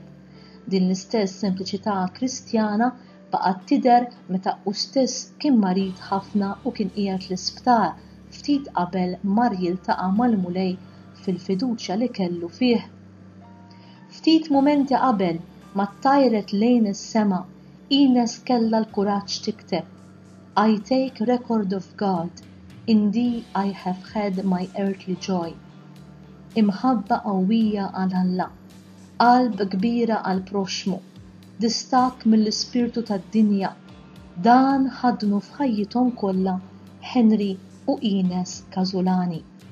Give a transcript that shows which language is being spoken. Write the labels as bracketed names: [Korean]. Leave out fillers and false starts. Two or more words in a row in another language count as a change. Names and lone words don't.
[Maltese] Din l-istess sempliċità Kristjana baqgħet tidher meta hu stess kien marid ħafna u kien qiegħed l-isptar ftit qabel mar jiltaqa' mal-mulej fil-fiduċja li kellu fih. Ftit mumenti qabel ma ttajret lejn is-sema, Ines kellha l-kuraġġ tikteb: [English] "I take record of God, in thee I have had my earthly joy." [Maltese] Imħabba qawwija għal Alla, qalb kbira għal proxmu, distak mill-ispirtu tad-dinja, dan ħadnu f'ħajjithom kollha Henry u Ines Casolani.